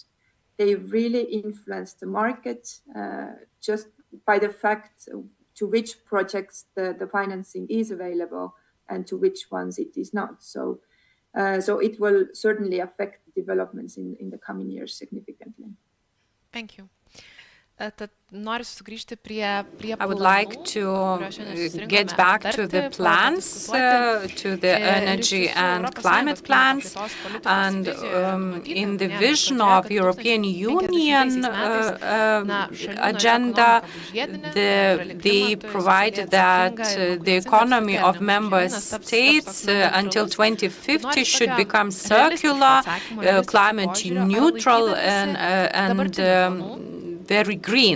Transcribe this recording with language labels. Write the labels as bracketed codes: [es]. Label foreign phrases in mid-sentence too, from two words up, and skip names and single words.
[en] They really influence the market just by the fact to which projects the financing is available and to which ones it is not. So it will certainly affect the developments in the coming years significantly. Thank you. [lt] Tad noriu sugrįžti prie [en] I would like to get back to the plans, to the energy and climate plans, and in the vision of European Union agenda, they provided that the economy of member states until 2050 should become circular, climate neutral, and very green.